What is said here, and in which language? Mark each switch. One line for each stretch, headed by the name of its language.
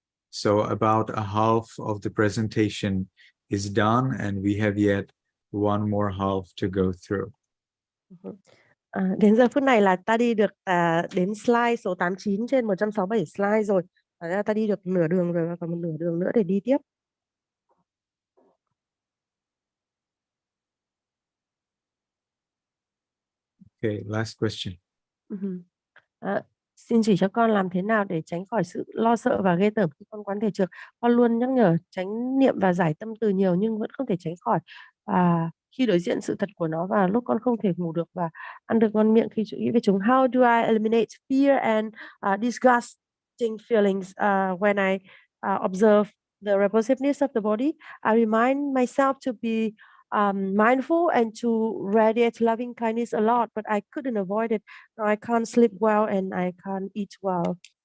English: So about a half of the presentation is done, and we have yet one more half to go through.
Vietnamese: Đến giờ phút này là ta đi được đến slide số 89 trên 167 slide rồi. Ta đi được nửa đường rồi, và còn một nửa đường nữa để đi tiếp.
English: Okay, last question.
Vietnamese: Xin chỉ cho con làm thế nào để tránh khỏi sự lo sợ và ghê tởm khi con quán thể trược. Con luôn nhắc nhở tránh niệm và giải tâm từ nhiều nhưng vẫn không thể tránh khỏi khi đối diện sự thật của nó, và lúc con không thể ngủ được và ăn được ngon miệng khi nghĩ về chúng.
English: How do I eliminate fear and disgusting feelings when I observe the repulsiveness of the body? I remind myself to be mindful and to radiate loving kindness a lot, but I couldn't avoid it. Now I can't sleep well and I can't eat well.